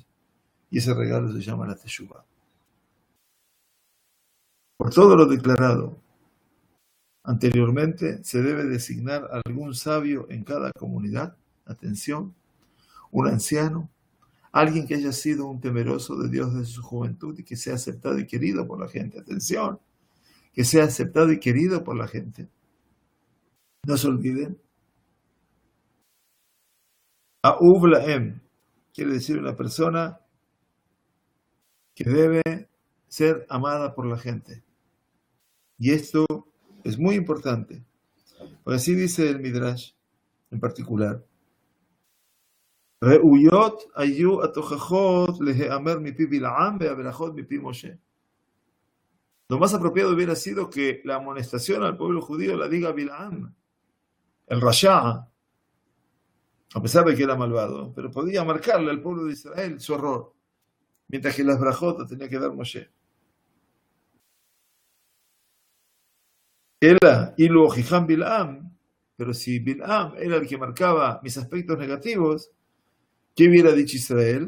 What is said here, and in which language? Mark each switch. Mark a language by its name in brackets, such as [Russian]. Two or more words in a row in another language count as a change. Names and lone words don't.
[Spanish] Y ese regalo se llama la Teshuvah. Por todo lo declarado anteriormente, se debe designar a algún sabio en cada comunidad, atención, un anciano, alguien que haya sido un temeroso de Dios desde su juventud y que sea aceptado y querido por la gente. Atención, que sea aceptado y querido por la gente. No se olviden. [Hebrew] אהוב להם [Spanish] quiere decir una persona que debe ser amada por la gente. Y esto es muy importante, porque así dice el Midrash en particular. [Hebrew] ראויות היו התוכחות להיאמר מפי בלעם והברכות מפי משה. [Spanish] Lo más apropiado hubiera sido que la amonestación al pueblo judío la diga Bilam, el Rasha, a pesar de que era malvado, pero podía marcarle al pueblo de Israel su error. mientras que las brajot las tenía que dar Moshe. Era [Hebrew] אילו הוכיחם בלעם, [Spanish] pero si Bil'am era el que marcaba mis aspectos negativos, ¿qué hubiera dicho Israel?